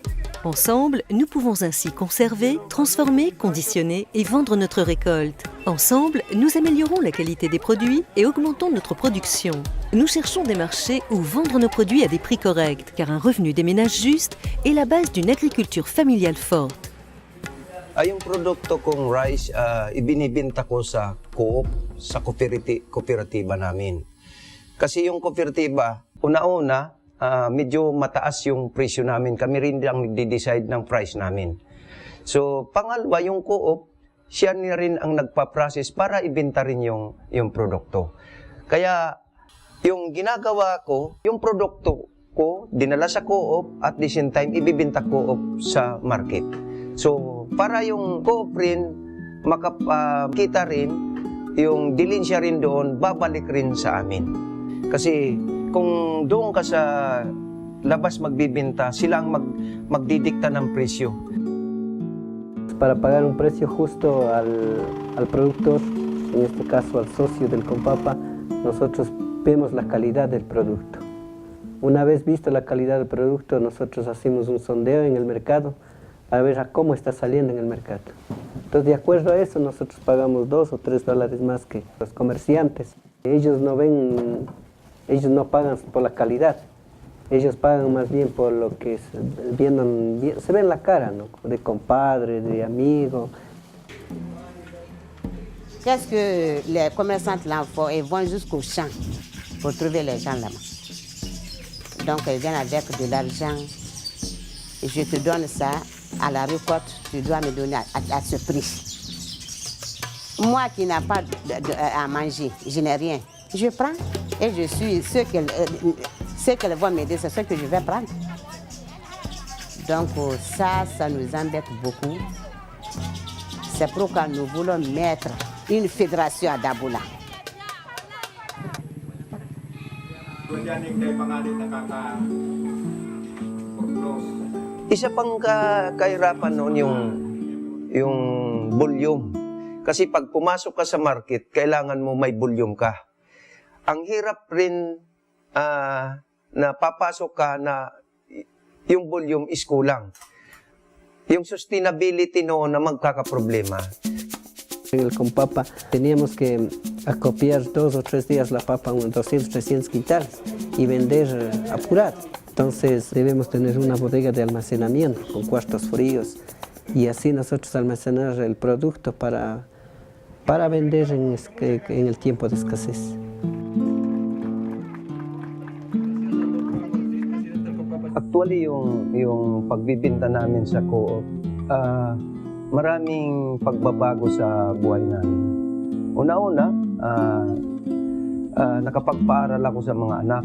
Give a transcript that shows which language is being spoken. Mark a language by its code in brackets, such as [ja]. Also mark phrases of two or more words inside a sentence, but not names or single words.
[fr] Ensemble, nous pouvons ainsi conserver, transformer, conditionner et vendre notre récolte. Ensemble, nous améliorons la qualité des produits et augmentons notre production. Nous cherchons des marchés où vendre nos produits à des prix corrects, car un revenu des ménages juste est la base d'une agriculture familiale forte. [tl] Yung produkto kong rice, ibinibenta ko sa co-op, sa kooperatiba namin. Kasi yung kooperatiba, una-una, medyo mataas yung presyo namin. Kami rin ang nagde-decide ng price namin. So, pangalawa, yung co-op, siya rin ang nagpa-process para ibenta rin yung produkto. Kaya, yung ginagawa ko, yung produkto ko, dinala sa co-op, [en] at the same time, [tl] ibibenta co-op sa market. So, para yung co-op rin, makakita rin, yung dilensya rin doon, babalik rin sa amin. Kasi, kung doon ka sa labas magbibenta, sila ang magdidikta ng presyo. [es] Para pagar un precio justo al productor, en este caso al socio del Compapa, nosotros vemos la calidad del producto. Una vez visto la calidad del producto, nosotros hacemos un sondeo en el mercado a ver a cómo está saliendo en el mercado. Entonces, de acuerdo a eso, nosotros pagamos $2 o $3 más que los comerciantes. Ellos no pagan por la calidad, ellos pagan más bien por lo que se ve en la cara, ¿no? De compadre, de amigo. [fr] Qu'est-ce que les commerçants là font? Ils vont jusqu'au champ pour trouver les gens là-bas. Donc ils viennent avec de l'argent et je te donne ça à la récolte, tu dois me donner à ce prix. Moi qui n'ai pas à manger, je n'ai rien. Je prends et je suis ce qu'elles vont m'aider, c'est ce que je vais prendre. Donc ça nous embête beaucoup. C'est pourquoi nous voulons mettre une fédération à Daboula. [tl] Isa pang kahirapan noon yung volume. Kasi pag pumasok ka sa market, kailangan mo may volume ka. Ang hirap rin na papasok ka na yung [en] volume is [tl] kulang. Yung sustainability noon na magkakaproblema. [es] En el Compapa teníamos que acopiar 2 o 3 días la papa, unos 200, 300 quintales y vender apurado. Entonces debemos tener una bodega de almacenamiento con cuartos fríos y así nosotros almacenar el producto para vender en el tiempo de escasez. [tl] Actually, yung pagbibinta namin sa co-op, maraming pagbabago sa buhay namin. Una-una, nakapagpaaral ako sa mga anak.